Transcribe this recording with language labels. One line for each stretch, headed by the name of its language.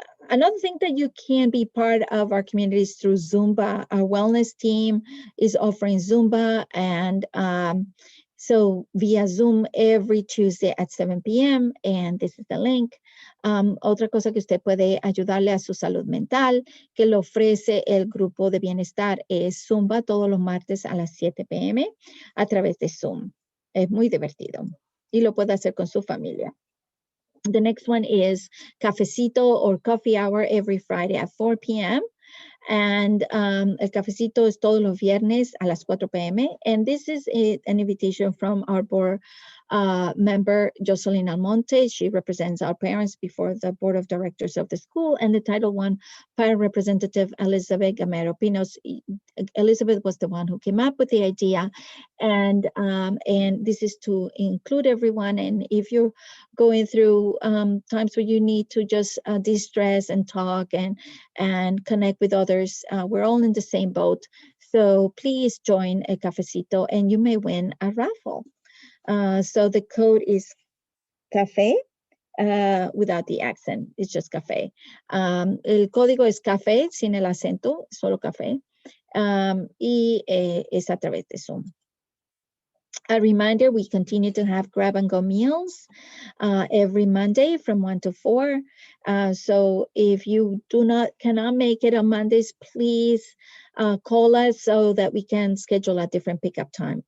English: Another thing that you can be part of our community is through Zumba. Our wellness team is offering Zumba, and so via Zoom every Tuesday at 7 p.m. And this is the link.
Spanish: Otra cosa que usted puede ayudarle a su salud mental, que le ofrece el grupo de bienestar, es Zumba todos los martes a las 7 p.m. a través de Zoom. Es muy divertido y lo puede hacer con su familia.
English: The next one is cafecito or coffee hour every Friday at 4 p.m.
Spanish: And el cafecito es todos los viernes a las 4 p.m.
English: And this is an invitation from our board member, Jocelyn Almonte. She represents our parents before the board of directors of the school, and the Title I parent representative, Elizabeth Gamero Pinos. Elizabeth was the one who came up with the idea, and this is to include everyone. And if you're going through times where you need to just de-stress and talk and connect with others, we're all in the same boat. So please join a cafecito and you may win a raffle. So the code is café, without the accent. It's just café.
Spanish: El código es café, sin el acento, solo café. Y es a través de Zoom.
English: A reminder, we continue to have grab and go meals every Monday from 1 to 4. So if you cannot make it on Mondays, please call us so that we can schedule a different pickup time.